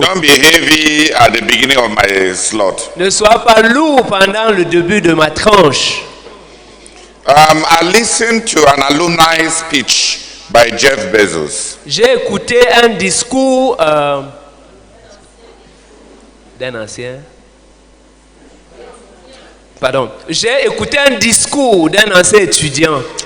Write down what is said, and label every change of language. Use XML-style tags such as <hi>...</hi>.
<en>Don't be heavy at the beginning of my slot.</en> <fr>Ne sois pas lourd pendant le début de ma tranche.</fr> <en>I listened to an alumni speech by Jeff Bezos.</en> <fr>J'ai écouté un discours d'un ancien. Pardon. J'ai écouté un discours d'un ancien étudiant.</fr>